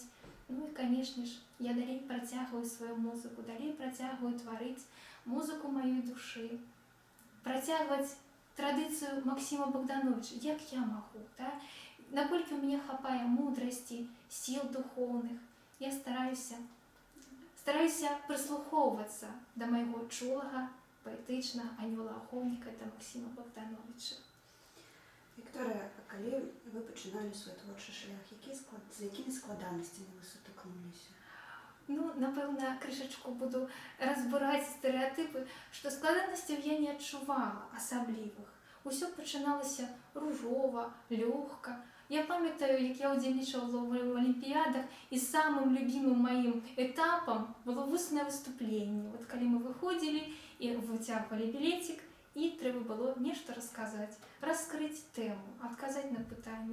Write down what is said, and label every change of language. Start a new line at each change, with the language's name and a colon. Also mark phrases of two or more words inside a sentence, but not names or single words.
Belarusian: І, канешне ж, я далей працягваю сваю музыку, далей працягваю тварыць музыку маёй душы, працягваць традыцыю Максіма Богдановича, як я магу, наколькі ў мяне хапае мудрасці, сіл духоўных. Я стараюся прыслухоўвацца да майго чулага, паэтычнага анёла-ахоўніка, да Максіма Богдановича.
Ukrainian: Вікторія, а коли ви починали свій творчий шлях, з якими складанностями ви сутикнулися?
Belarusian: Ну, напевно, крышачку
Russian: буду разбирать стереотипы, что
Belarusian: складанностей я не адчувала асаблівых. Усё пачыналася ружова, лёгка. Я памятаю, як я удзельнічала в алімпіядах, і самым любімым маім этапам было вуснае выступленне. Вот калі мы выходзілі і выцягвалі білетик, і трэба было нешта расказаць, раскрыць тэму, адказаць на пытанне.